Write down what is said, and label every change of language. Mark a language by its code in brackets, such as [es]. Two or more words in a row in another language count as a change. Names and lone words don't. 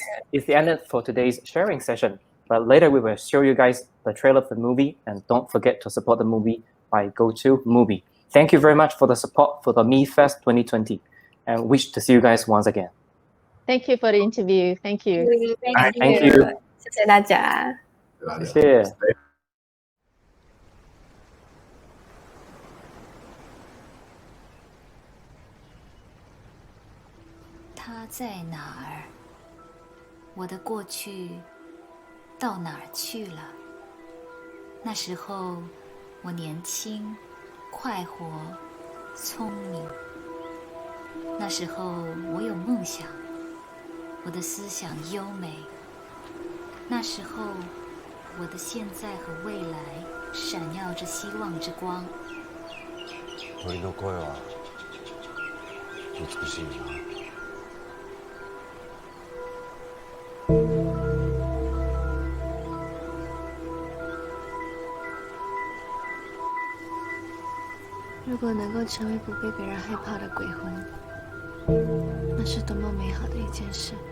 [en] It's the end for today's sharing session. But later we will show you guys the trailer of the movie, and don't forget to support the movie by Go to Movie. Thank you very much for the support for the MIFFest 2020, and wish to see you guys once again. Thank you for the interview. Thank you. Thank you. [zh] 谢谢大家。谢谢。他在哪儿？我的过去到哪儿去了？那时候我年轻、快活、聪明。那时候我有梦想，我的思想优美。那时候我的现在和未来闪耀着希望之光。 [ja] 鳥の声は美しいな。 [zh] 如果能够成为不被别人害怕的鬼魂，那是多么美好的一件事。